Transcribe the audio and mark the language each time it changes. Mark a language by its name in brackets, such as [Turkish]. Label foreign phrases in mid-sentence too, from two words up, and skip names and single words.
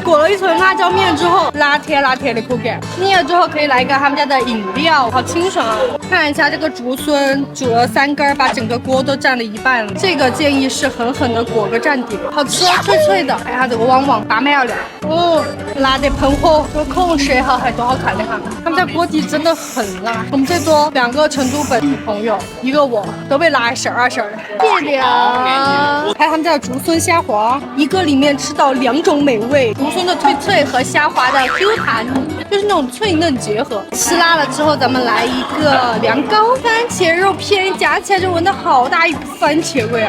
[Chinese] 裹了一层辣椒面之後，辣甜辣甜的口感。腻了之後可以來一個他們家的飲料，好清爽啊！看一下這個竹筍，煮了3根，把整個鍋都占了一半了。這個建議是狠狠的裹個蘸底，好吃，脆脆的。哎呀，這個旺旺拔麥了，哦，辣得噴火，這個口紅舌好还多好看的哈！他們家鍋底真的很辣。我們最多2個成都本地朋友，一個我，都被辣12聲。謝謝啊！還有他們家的竹筍蝦滑，一個裡面吃到2種美味，竹筍的脆脆和蝦滑的 Q 彈，就是那種脆嫩結合。吃辣了之後，咱們來一個涼糕，番茄肉片夾起來就聞到好大一股番茄味啊！